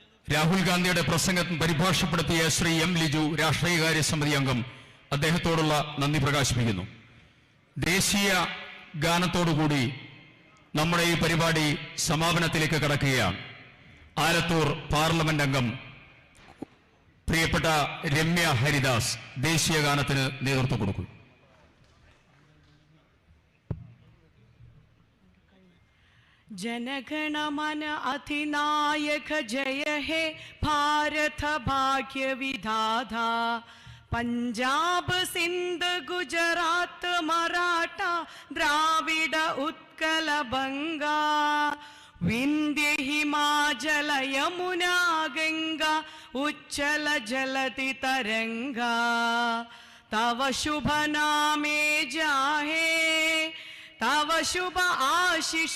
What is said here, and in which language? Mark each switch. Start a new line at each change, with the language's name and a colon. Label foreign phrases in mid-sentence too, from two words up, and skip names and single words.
Malayalam: രാഹുൽ ഗാന്ധിയുടെ പ്രസംഗം പരിഭാഷപ്പെടുത്തിയ ശ്രീ എം ലിജു, രാഷ്ട്രീയകാര്യ സമിതി അംഗം, അദ്ദേഹത്തോടുള്ള നന്ദി പ്രകാശിപ്പിക്കുന്നു. ദേശീയ ഗാനത്തോടുകൂടി നമ്മുടെ ഈ പരിപാടി സമാപനത്തിലേക്ക് കടക്കുകയാണ്. ആലത്തൂർ പാർലമെന്റ് അംഗം പ്രിയപ്പെട്ട രമ്യ ഹരിദാസ് ദേശീയ ഗാനത്തിന് നേതൃത്വം കൊടുക്കും.
Bangla: জনগণমন অধিনায়ক জয় হে ভারত ভাগ্য বিধাতা, পঞ্জাব সিন্ধু গুজরাট মরাঠা দ্রাবিড় উৎকল বঙ্গ, বিন্ধ্য হিমাচল যমুনা গঙ্গা উচ্ছল জলধি তরঙ্গ, তব শুভ নামে জাগে তব শুভ আশিস